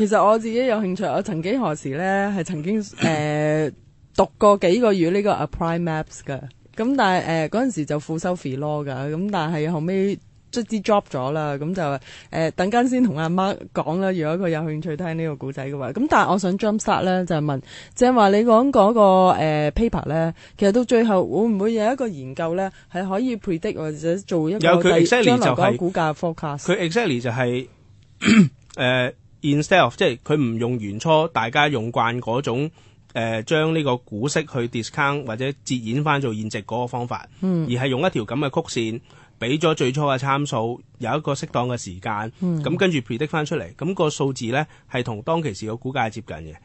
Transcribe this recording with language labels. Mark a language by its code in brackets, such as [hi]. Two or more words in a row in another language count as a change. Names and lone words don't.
[yue] 其實我自己有興趣，我曾幾何時咧係曾經讀過幾個月呢個 [en] Applied Maths [yue] 嘅，咁但係嗰陣時就副修 Philo 㗎，咁但係後尾卒之 drop 咗啦，咁就等間先同阿 Mark 講啦。如果佢有興趣聽呢個故仔嘅話，咁但係我想 [en] jump start [yue] 咧就係問，即係話你講嗰個paper 咧，其實到最後會唔會有一個研究咧係可以 predict 或者做一個將來嗰個股價 forecast？佢 exactly 就係 [en] instead of [yue] 即係佢唔用原初大家用慣嗰種將呢個股息去 discount 或者折現翻做現值嗰個方法，而係用一條咁嘅曲線。俾咗最初嘅參數，有一個適當嘅時間，咁跟住 predict 翻出嚟，咁個數字咧係同當其時個股價係接近嘅。